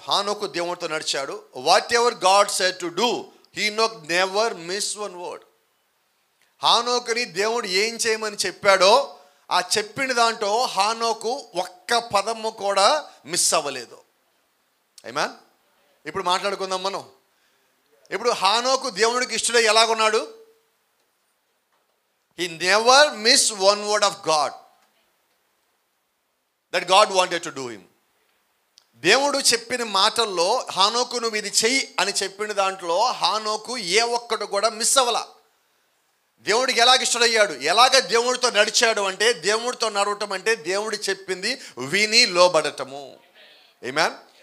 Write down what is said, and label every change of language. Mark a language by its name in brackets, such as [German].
[Telugu] హానోకు దేవుడితో నడిచాడు. [English] Whatever God said to do, Enoch never miss one word. [Telugu] హానోకుని దేవుడు ఏం చేయమని చెప్పాడో ఆ చెప్పిన దాంట్లో హానోకు ఒక్క పదము కూడా మిస్ అవ్వలేదు. ఏమా ఇప్పుడు మాట్లాడుకుందాం మనం. ఇప్పుడు హానోకు దేవుడికి ఇష్టడై ఎలాగున్నాడు? [English] He never missed one word of God that God wanted to do him. [Telugu] దేవుడు చెప్పిన మాటల్లో హానోకు నువ్వు ఇది చెయ్యి అని చెప్పిన దాంట్లో హానోకు ఏ ఒక్కడు కూడా మిస్ అవ్వలా. దేవుడికి ఎలాగ ఇష్టడయ్యాడు, ఎలాగ దేవుడితో నడిచాడు అంటే, దేవుడితో నడవటం అంటే దేవుడు చెప్పింది విని లోబడటము. ఆమేన్.